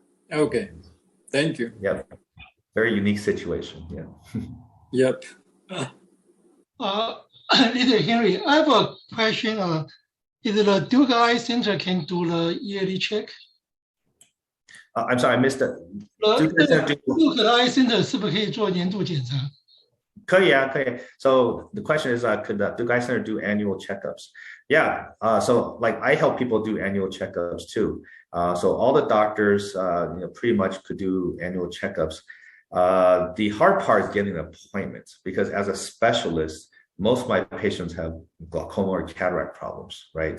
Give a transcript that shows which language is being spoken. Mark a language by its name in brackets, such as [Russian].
[English] Okay, thank you. Yep, very unique situation, yeah. Yep. Little Henry, I have a question. Is the Duke Eye Center can do the yearly check? I'm sorry, I missed it. [Chinese] Duke Eye Center 是不是可以做年度检查？可以啊，可以。 [English] So the question is, could the Duke Eye Center do annual checkups? Yeah. So like I help people do annual checkups too. So all the doctors, pretty much could do annual checkups. The hard part is getting an appointment, because as a specialist, most of my patients have glaucoma or cataract problems, right?